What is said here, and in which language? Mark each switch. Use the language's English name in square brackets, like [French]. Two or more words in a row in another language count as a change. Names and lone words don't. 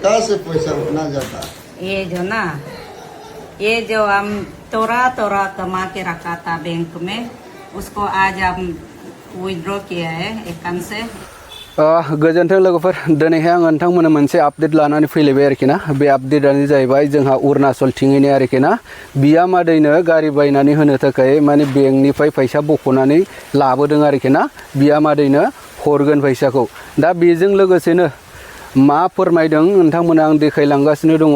[Hindi] से पैसा उतना जाता? ये जो ना, ये जो हम तोरा कमा के रखा था बैंक में, उसको आज हम विड्रॉ किया है अकाउंट से। [Bodo] गोजोन्थों लोगोफोर, दिनैहाय आं नोंथांमोननो मोनसे आपडेट लानानै फैलायबाय आरोखि ना। बे आपडेटआनो जाहैबाय जोंहा अरुणाचल थिङैनो आरोखि ना। बियामादैनो गारि बायनानै होनो थाखाय माने बेंकनिफ्राय फैसा बख'नानै लाबोदों आरोखि ना। बियामादैनो हरगोन फैसाखौ। दा बेजों लोगोसेनो मा फोरमायदों नोंथांमोना आं देखायलांगासिनो दङ।